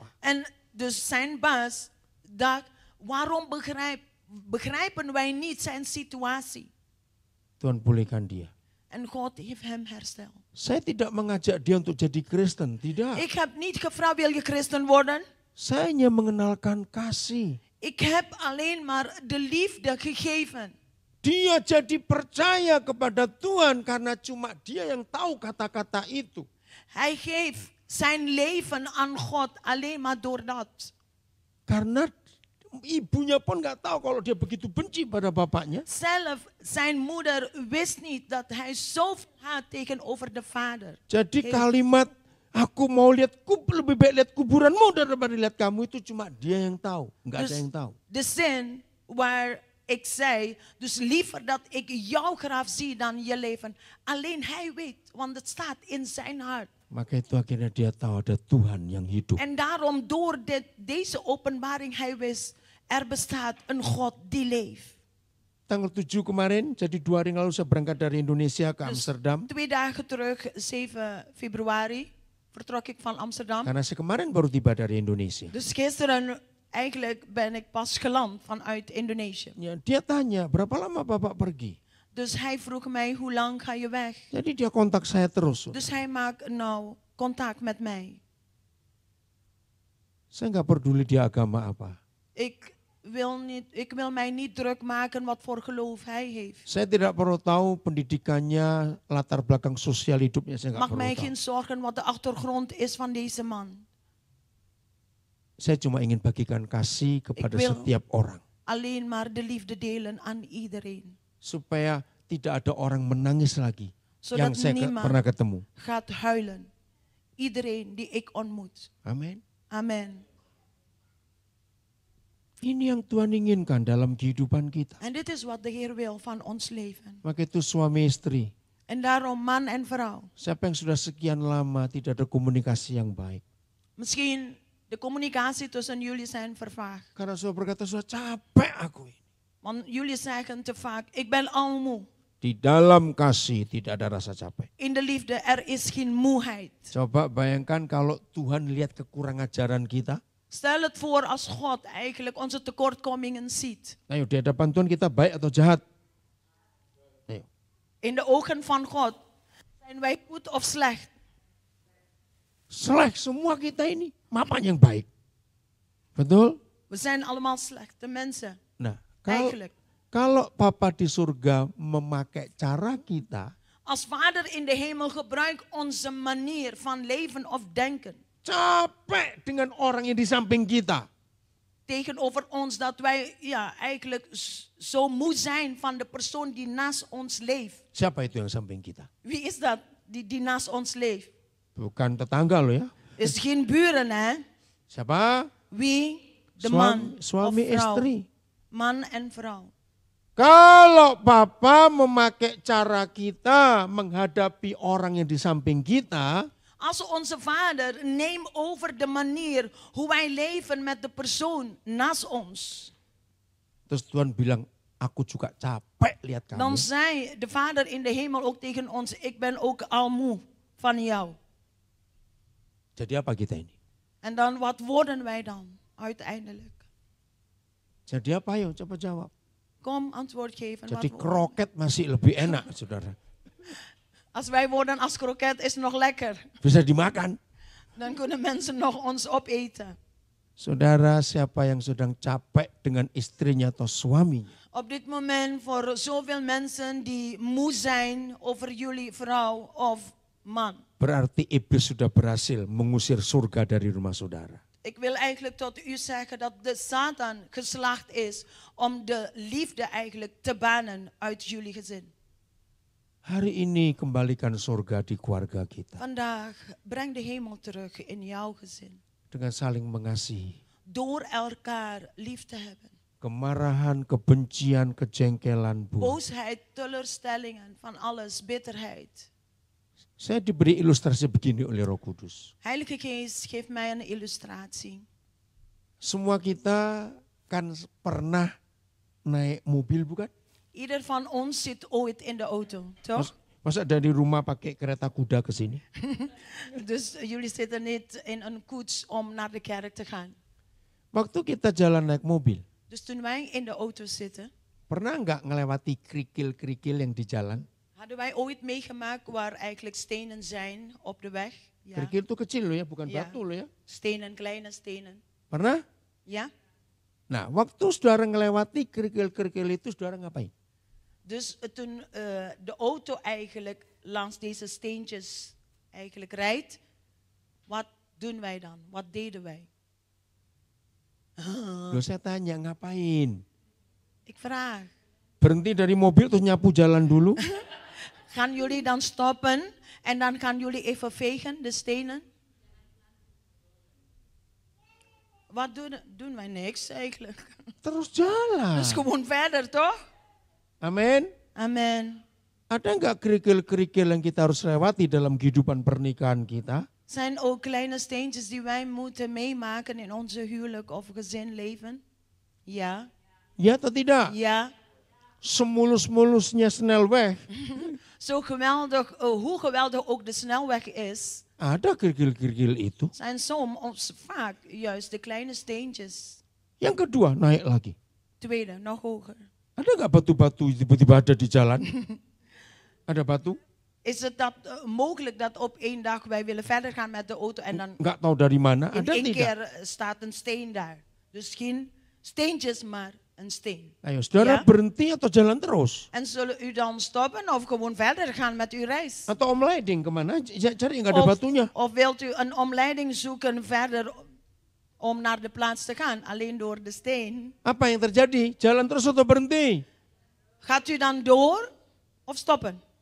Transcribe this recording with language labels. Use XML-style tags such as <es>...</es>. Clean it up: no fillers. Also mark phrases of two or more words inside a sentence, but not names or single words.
<nl>En dus zijn baas dacht, waarom begrijpen wij niet zijn situatie?</nl> <id>Tuhan pulihkan dia.</id> <nl>En God heeft hem hersteld.</nl> <id>Saya tidak mengajak dia untuk jadi Kristen, tidak.</id> <nl>Ik heb niet gevraagd, wil je christen worden?</nl> <id>Saya hanya mengenalkan kasih.</id> <nl>Ik heb alleen maar de liefde gegeven.</nl> <id>Dia jadi percaya kepada Tuhan karena cuma dia yang tahu kata-kata itu.</id> <nl>Hij geeft zijn leven aan God alleen maar door dat.</nl> <id>Karena ibunya pun nggak tahu kalau dia begitu benci pada bapaknya.</id> <nl>Zelf, zijn moeder wist niet dat hij zoveel haat tegenover de vader.</nl> <id>Jadi kalimat aku mau lebih baik lihat kuburanmu daripada lihat kamu itu cuma dia yang tahu, nggak ada yang tahu.</id> <nl>De zin waar ik zei, dus liever dat ik jouw graf zie dan je leven. Alleen hij weet, want het staat in zijn hart.</nl> <id>Maka itu akhirnya dia tahu ada Tuhan yang hidup.</id> <nl>En daarom, door deze openbaring, hij wist, er bestaat een God die leeft.</nl> <id>Tanggal 7 kemarin, jadi 2 hari lalu saya berangkat dari Indonesia ke Amsterdam.</id> <nl>2 dagen terug, 7 februari, vertrok ik van Amsterdam.</nl> <id>Karena saya kemarin baru tiba dari Indonesia.</id> <nl>Dus gisteren, eigenlijk ben ik pas geland vanuit Indonesië.</nl> <id>Ya, dia tanya, berapa lama Bapak pergi?</id> <nl>Dus hij vroeg mij, hoe lang ga je weg?</nl> <id>Jadi dia kontak saya terus.</id> <nl>Dus hij maakt nou contact met mij.</nl> <id>Saya nggak peduli dia agama apa.</id> <nl>Ik wil mij niet druk maken wat voor geloof hij heeft.</nl> <id>Saya tidak perlu tahu pendidikannya, latar belakang sosial hidupnya, saya nggak</id> <nl>Mag</nl> <id>perlu</id> <nl>mij</nl> <id>tahu.</id> <nl>geen zorgen wat de achtergrond is van deze man.</nl> <id>Saya cuma ingin bagikan kasih kepada</id> <nl>Ik wil-</nl> <id>setiap orang.</id> <nl>Alleen maar de liefde delen aan iedereen.</nl> <id>Supaya tidak ada orang menangis lagi yang</id> <nl>Zodat</nl> <id>saya</id> <nl>niemand</nl> <id>pernah ketemu.</id> <nl>gaat huilen. Iedereen die ik ontmoet.</nl> <id>Amin.</id> <nl>Amen.</nl> <id>Ini yang Tuhan inginkan dalam kehidupan kita.</id> <nl>En dit is wat de Heer wil van ons leven.</nl> <id>Maka itu suami istri.</id> <nl>En daarom man en vrouw.</nl> <id>Siapa yang sudah sekian lama tidak ada komunikasi yang baik.</id> <nl>Misschien de communicatie tussen jullie zijn vervaagd.</nl> <id>Karena sudah berkata, sudah capek aku ini.</id> <nl>Want jullie zeggen te vaak, ik ben al moe.</nl> <id>Di dalam kasih tidak ada rasa capek.</id> <nl>In de liefde, er is geen moeheid.</nl> <id>Coba bayangkan kalau Tuhan lihat kekurang ajaran kita.</id> <nl>Stel het voor als God eigenlijk onze tekortkomingen ziet.</nl> <id>Ayo di hadapan Tuhan kita baik atau jahat? Ayo.</id> <nl>In de ogen van God zijn wij goed of slecht.</nl> <id>Slecht semua kita ini. Mapan yang baik. Betul?</id> <nl>We zijn allemaal slechte mensen.</nl> <id>Nah,</id> <nl>Eigenlijk.</nl> <id>kalau Papa di surga memakai cara kita,</id> <nl>Als Vader in de hemel gebruikt onze manier van leven of denken.</nl> <id>capek dengan orang yang di samping kita.</id> <nl>Tegenover ons dat wij eigenlijk zo moe zijn van de persoon die naast ons leeft.</nl> <id>Siapa itu yang samping kita?</id> <nl>Wie is dat die naast ons leeft?</nl> <id>Bukan tetangga loh ya.</id> <nl>Is geen buren hè?</nl> <id>Siapa?</id> <nl>Wie? De man</nl> <id>Suami</id> <nl>of vrouw.</nl> <id>istri.</id> <nl>Man en vrouw.</nl> <id>Kalau Papa memakai cara kita menghadapi orang yang di samping kita,</id> <nl>Als onze Vader neemt over de manier hoe wij leven met de persoon naast ons.</nl> <id>terus Tuhan bilang, aku juga capek lihat kamu.</id> <nl>Dan zei de Vader in de hemel ook tegen ons, ik ben ook al moe van jou.</nl> <id>Jadi apa kita ini?</id> <nl>En dan, wat worden wij dan uiteindelijk?</nl> <id>Jadi apa ayo coba jawab.</id> <nl>Kom, antwoord geven.</nl> <id>Jadi</id> <nl>Wat worden?</nl> <id>kroket masih lebih enak saudara.</id> <nl>Als wij worden als kroket is nog lekker.</nl> <id>Bisa dimakan.</id> <nl>Dan kunnen mensen nog ons opeten.</nl> <id>Saudara, siapa yang sedang capek dengan istrinya atau suaminya?</id> <nl>Op dit moment voor zoveel mensen die moe zijn over jullie vrouw of man.</nl> <id>Berarti iblis sudah berhasil mengusir surga dari rumah saudara.</id> <nl>Ik wil eigenlijk tot u zeggen dat de Satan geslaagd is om de liefde eigenlijk te bannen uit jullie gezin.</nl> <id>Hari ini kembalikan surga di keluarga kita.</id> <nl>Vandaag breng de hemel terug in jouw gezin.</nl> <id>Dengan saling mengasihi.</id> <nl>Door elkaar lief te hebben.</nl> <id>Kemarahan, kebencian, kejengkelan,</id> <nl>Boosheid, teleurstellingen, van alles, bitterheid.</nl> <id>Saya diberi ilustrasi begini oleh Roh Kudus.</id> <nl>Heilige Geest geeft mij een illustratie.</nl> <id>Semua kita kan pernah naik mobil bukan?</id> <nl>Ieder van ons zit ooit in de auto, toch?</nl> <id>Masa dari rumah pakai kereta kuda ke sini?</id> <nl>Dus jullie zitten niet in een koets om naar de kerk te gaan.</nl> <id>Waktu kita jalan naik mobil,</id> <nl>Dus toen wij in de auto zitten,</nl> <id>pernah nggak ngelewati kerikil-kerikil yang di jalan?</id> <nl>hadden wij ooit meegemaakt waar eigenlijk stenen zijn op de weg. Ja.</nl> <id>Kerikil itu kecil loh ya, bukan</id> <nl>Ja.</nl> <id>batu loh ya.</id> <nl>Stenen, kleine stenen.</nl> <id>Pernah?</id> <nl>Ja?</nl> <id>Nah, waktu saudara ngelewati kerikil-kerikil itu, saudara ngapain?</id> <nl>Dus toen de auto eigenlijk langs deze steentjes eigenlijk rijdt, wat doen wij dan? Wat deden wij?</nl> <id>Loh saya tanya, ngapain?</id> <nl>Ik vraag,</nl> <id>Berhenti dari mobil terus nyapu jalan dulu?</id> <nl>gaan jullie dan stoppen en dan gaan jullie even vegen, de stenen? Wat doen wij? Niks eigenlijk.</nl> <id>Terus jalan.</id> <nl>Dus gewoon verder, toch?</nl> <id>Amin.</id> <nl>Amen.</nl> <id>Ada enggak kerikil-kerikil yang kita harus lewati dalam kehidupan pernikahan kita?</id> <nl>Zijn ook kleine steentjes die wij moeten meemaken in onze huwelijk of gezinleven? Ja.</nl> <id>Ya atau tidak?</id> <nl>Ja.</nl> <id>Semulus-mulusnya snel weg.</id> <nl>Zo geweldig, hoe geweldig ook de snelweg is,</nl> <id>Ada kerikil-kerikil itu.</id> <nl>zijn soms vaak juist de kleine steentjes.</nl> <id>Yang kedua, naik lagi.</id> <nl>Tweede, nog hoger.</nl> <id>Ada enggak batu-batu tiba-tiba ada di jalan? Ada batu?</id> <nl>Is het dat mogelijk dat op één dag wij willen verder gaan met de auto en dan</nl> <id>Enggak tahu dari mana,</id> <nl>in</nl> <id>ada</id> <nl>één</nl> <id>tidak?</id> <nl>keer staat een steen daar. Dus geen steentjes, maar een steen.</nl> <id>Ayo, saudara Ya. berhenti atau jalan terus?</id> <nl>En zullen u dan stoppen of gewoon verder gaan met uw reis?</nl> <id>Atau omleiding kemana? Cari enggak ada batunya.</id> <nl>Of wilt u een omleiding zoeken verder om naar de plaats te gaan, alleen door de steen?</nl> <id>Apa yang terjadi? Jalan terus atau berhenti?</id> <nl>Gaat u dan door of stoppen?</nl>